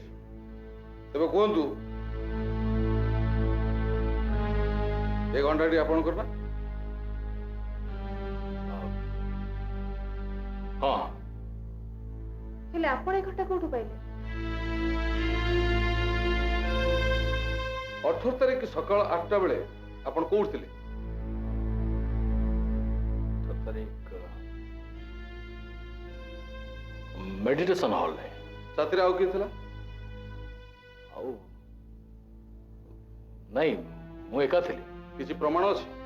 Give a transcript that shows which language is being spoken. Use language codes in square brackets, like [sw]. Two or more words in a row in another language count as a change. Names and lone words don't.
[or] ତେବେ କୁହନ୍ତୁ, ଏ ଘଣ୍ଟାଟି ଆପଣଙ୍କର ନା? ହଁ, ହେଲେ ଆପଣ ଏ ଘଣ୍ଟା କୋଉଠୁ ପାଇଲେ? 18 ତାରିଖ ସକାଳ 8ଟା ବେଳେ ଆପଣ କୋଉଠି ଥିଲେ? [hi] मेडिटेशन हॉल है। [or] ସାଥିରେ ଆଉ କିଏ ଥିଲା? ଆଉ नहीं ମୁଁ ଏକା ଥିଲି। କିଛି ପ୍ରମାଣ ଅଛି?